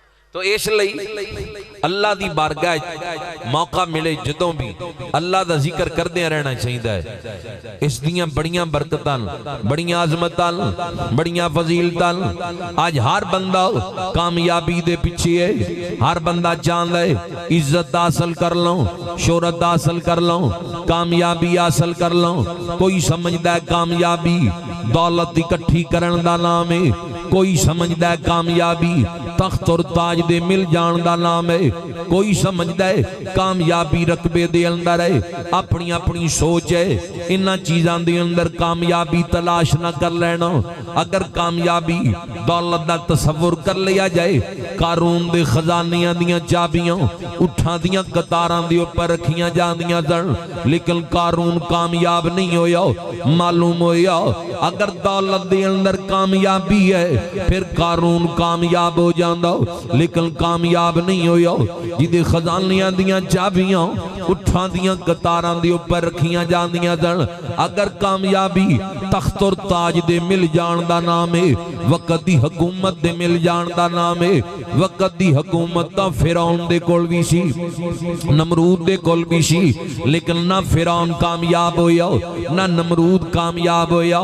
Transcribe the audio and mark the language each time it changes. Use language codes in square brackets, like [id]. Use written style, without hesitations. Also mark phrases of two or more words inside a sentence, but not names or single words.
[pa] تو اس لئی اللہ دی بارگاہ موقع ملے جدوں بھی اللہ دا ذکر کردے رہنا چاہیدا ہے۔ اس دیاں بڑیاں برکتاں، بڑیاں عظمتاں، بڑیاں فضیلتاں آج ہر بندہ کامیابی دے پیچھے ہے، ہر بندہ چاہندا ہے عزت حاصل کر لوں، شہرت حاصل کر لوں، کامیابی حاصل کر لوں۔ کوئی سمجھدا ہے کامیابی دولت اکٹھی کرن دا نام ہے، کوئی سمجھدا ہے کامیابی تخت اور تاج دے مل جان دا نام ہے، کوئی سمجھدا ہے کامیابی رقبے دے اندر ہے۔ اپنی اپنی سوچ ہے، انہاں چیزاں دے اندر کامیابی تلاش نہ کر لینا۔ اگر کامیابی دولت دا تصور کر لیا جائے، قارون دے خزانیاں دیاں چابیاں اٹھاں دیاں قطاراں دے اوپر رکھیاں جاندیاں سن، لیکن قارون کامیاب نہیں ہویا۔ معلوم ہویا اگر دولت دے اندر کامیابی ہے پھر قارون کامیاب ہو جاندہ، لیکن کامیاب نہیں ہویا۔ جدے خزانیاں دیاں چابیاں اٹھاں دیاں قطاراں دے اوپر رکھیاں جاندیاں سن۔ اگر کامیابی تخت اور تاج دے مل جان دا نام ہے، وقت دی حکومت دے مل جان دا نام ہے۔ وقت دی حکومت تا فرعون دے کول بھی سی، نمرود دے کول بھی سی، لیکن نہ فرعون کامیاب ہویا نہ نمرود کامیاب ہویا۔